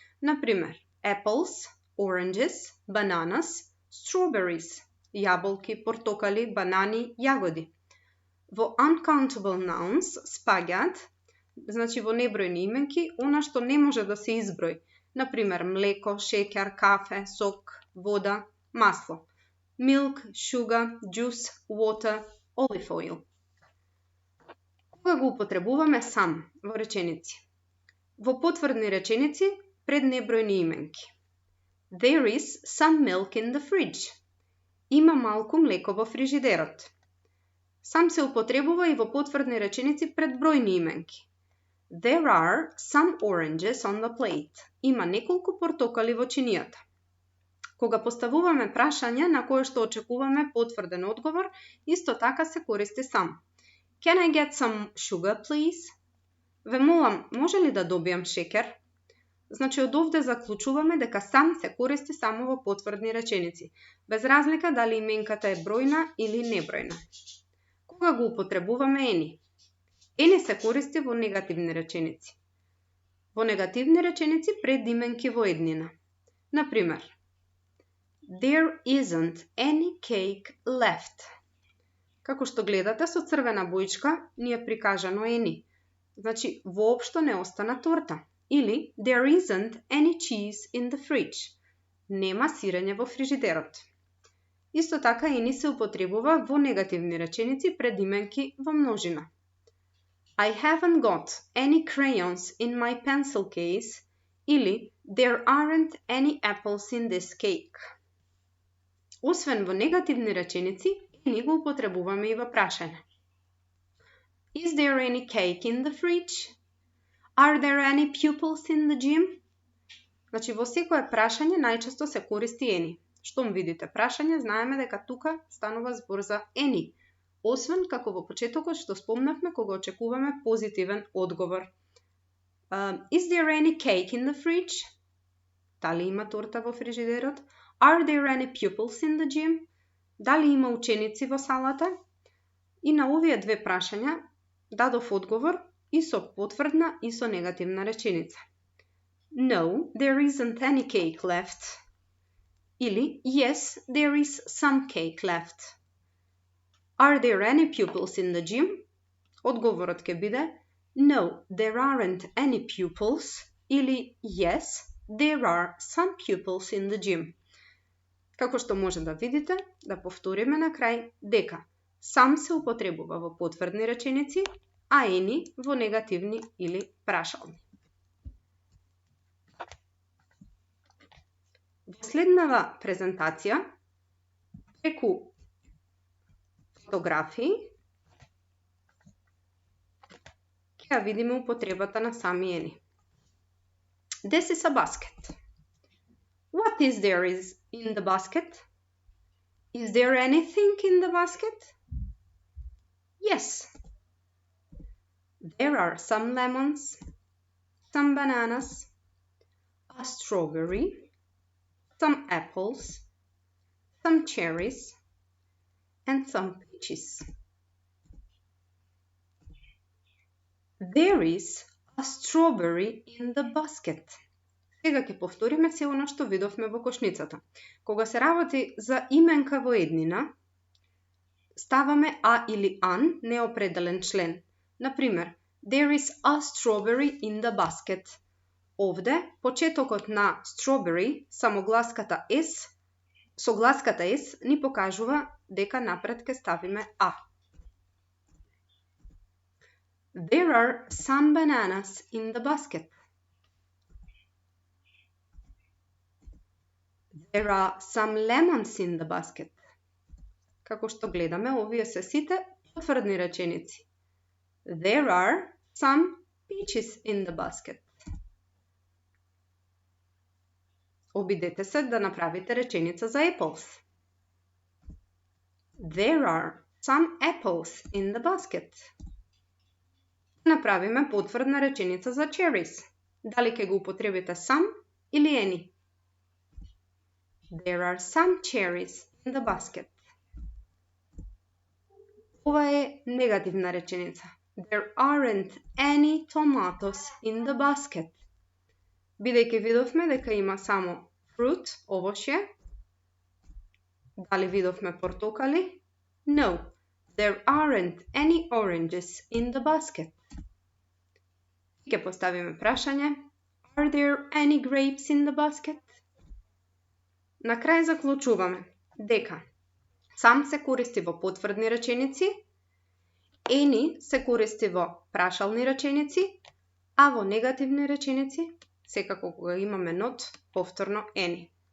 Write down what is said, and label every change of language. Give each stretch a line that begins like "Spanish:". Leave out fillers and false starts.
Macedonian: Например,
English: apples, oranges, bananas, strawberries,
Macedonian: јаболки, портокали, банани, јагоди. Во
English: uncountable nouns
Macedonian: спаѓаат, значи во небројни именки, она што не може да се изброи. Например, млеко, шеќер, кафе, сок, вода, масло.
English: Milk, sugar, juice, water, olive oil.
Macedonian: Кога го употребуваме сам во реченици? Во потврдни реченици пред небројни именки.
English: There is some milk in the fridge.
Macedonian: Има малку млеко во фрижидерот. Сам се употребува и во потврдни реченици пред бројни именки.
English: There are some oranges on the plate.
Macedonian: Има неколку портокали во чинијата. Кога поставуваме прашања на кое што очекуваме потврден одговор, исто така се користи сам.
English: Can I get some sugar, please?
Macedonian: Ве молам, може ли да добијам шекер? Значи, од овде заклучуваме дека сам се користи само во потврдни реченици, без разлика дали именката е бројна или небројна. Кога го употребуваме ени? Ени се користи во негативни реченици. Во негативни реченици пред именки во еднина. Например,
English: There isn't any cake left.
Macedonian: Како што гледате со црвена боичка ни е прикажано ени. Значи, воопшто не остана торта. Или
English: There isn't any cheese in the fridge.
Macedonian: Нема сирење во фрижидерот. Исто така ени се употребува во негативни реченици пред именки во множина.
English: I haven't got any crayons in my pencil case.
Macedonian: Или
English: There aren't any apples in this cake.
Macedonian: Освен во негативни реченици, ени го употребуваме и во прашање.
English: Is there any cake in the fridge? Are there any pupils in the gym?
Macedonian: Значи, во секое прашање најчесто се користи ени. Штом видите прашање, знаеме дека тука станува збор за ени. Освен, како во почетокот што спомнавме, кога очекуваме позитивен одговор.
English: Is there any cake in the fridge?
Macedonian: Дали има торта во фрижидерот?
English: Are there any pupils in the gym?
Macedonian: Дали има ученици во салата? И на овие две прашања дадов одговор и со потврдна и со негативна реченица.
English: No, there isn't any cake left.
Macedonian: Или
English: Yes, there is some cake left. Are there any pupils in the gym?
Macedonian: Одговорот ќе биде
English: No, there aren't any pupils.
Macedonian: Или
English: Yes, there are some pupils in the gym.
Macedonian: Како што може да видите, да повториме на крај дека сам се употребува во потврдни реченици, а ени во негативни или прашални. Во следнава презентација, преку фотографии, ќе видиме употребата на сами ени.
English: This is a basket. What is there in the basket? Is there anything in the basket? Yes. There are some lemons, some bananas, a strawberry, some apples, some cherries, and some peaches. There is a strawberry in the basket.
Macedonian: Сега ќе повториме се оно што видовме во кошницата. Кога се работи за именка во еднина, ставаме а или ан, неопределен член. Например,
English: There is a strawberry in the basket.
Macedonian: Овде, почетокот на strawberry, самогласката S, со гласката S, ни покажува дека напред ке ставиме а.
English: There are some bananas in the basket. There are some lemons in the basket.
Macedonian: Како што гледаме, овие се сите потврдни реченици.
English: There are some peaches in the basket.
Macedonian: Обидете се да направите реченица за apples.
English: There are some apples in the basket.
Macedonian: Направиме потврдна реченица за cherries. Дали ќе го употребите some или any?
English: There are some cherries in the basket.
Macedonian: Ова е негативна реченица.
English: There aren't any tomatoes in the basket.
Macedonian: Бидејќи видовме дека има само fruit, овошје. Дали видовме портокали?
English: No, there aren't any oranges in the basket.
Macedonian: И ќе поставиме прашање.
English: Are there any grapes in the basket?
Macedonian: На крај заклучуваме дека some се користи во потврдни реченици, any се користи во прашални реченици, а во негативни реченици, секако кога имаме not, повторно any.